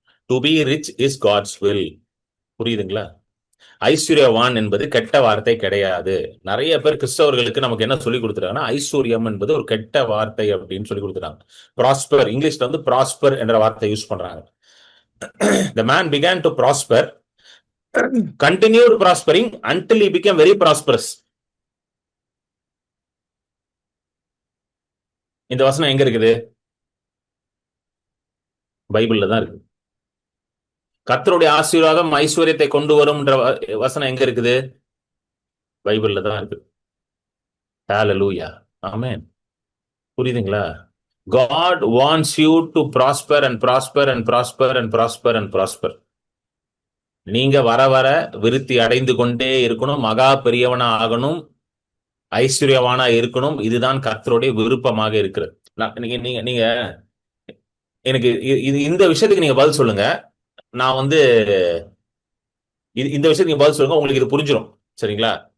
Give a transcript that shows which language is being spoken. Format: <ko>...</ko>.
<en>To be rich is God's will.</en> <ta>புரியுதுங்களா? ஐஸ்வர்யவான் என்பது கெட்ட வார்த்தை கிடையாது. நிறைய பேர் கிறிஸ்தவர்களுக்கு நமக்கு என்ன சொல்லி கொடுத்துருக்காங்கன்னா, ஐஸ்வர்யம் என்பது ஒரு கெட்ட வார்த்தை அப்படின்னு சொல்லி கொடுத்துறாங்க. ப்ராஸ்பர், இங்கிலீஷ்ல வந்து ப்ராஸ்பர் என்ற வார்த்தை யூஸ் பண்றாங்க.</ta> <en>The man began to prosper, continued prospering until he became very prosperous.</en> <ta>இந்த வசனம் எங்க இருக்குது? பைபிள்ல தான் இருக்கு. கர்த்தருடைய ஆசீர்வாதம் ஐஸ்வர்யத்தை கொண்டு வரும் வசனம் எங்க இருக்குது? பைபிள்ல தான் இருக்கு. ஹல்லேலூயா. ஆமென். புரியுதுங்களா?</ta> <en>God wants you to prosper and prosper and prosper and prosper and prosper.</en> <ta>நீங்க வர வர விருத்தி அடைந்து கொண்டே இருக்கணும், மகா பெரியவனா ஆகணும், ஐஸ்வர்யவானா இருக்கணும். இதுதான் கர்த்தருடைய விருப்பமாக இருக்கிறது. நீங்க நீங்க நீங்க எனக்கு இந்த விஷயத்துக்கு நீங்க பதில் சொல்லுங்க. நான் வந்து இந்த விஷயத்துக்கு நீங்க பதில் சொல்லுங்க, உங்களுக்கு இது புரிஞ்சிடும். சரிங்களா?</ta>